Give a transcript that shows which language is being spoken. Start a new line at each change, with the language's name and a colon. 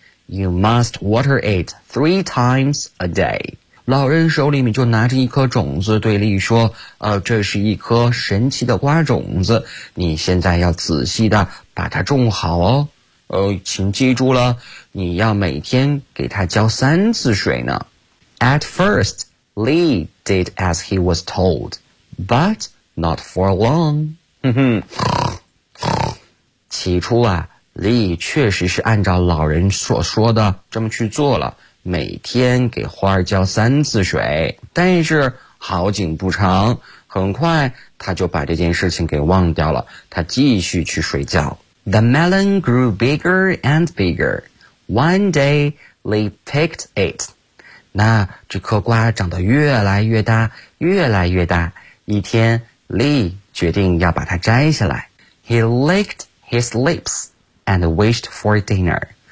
English: You must water it 3 times a day.
Chinese: 老人手里面就拿着一颗种子对丽说：“这是一颗神奇的瓜种子，你现在要仔细的把它种好哦。请记住了，你要每天给它浇3次水呢。”
English: At first, Lee did as he was told, but not for long.
Chinese: 起初啊，Lee 确实是按照老人所说的这么去做了。每天给花儿浇3次水，但是好景不长，很快他就把这件事情给忘掉了，他继续去睡觉。
English: The melon grew bigger and bigger. One day, Lee picked it.
Chinese: 那这颗瓜长得越来越大，越来越大。一天 ,Lee 决定要把它摘下来。
English: He licked his lips and wished for dinner.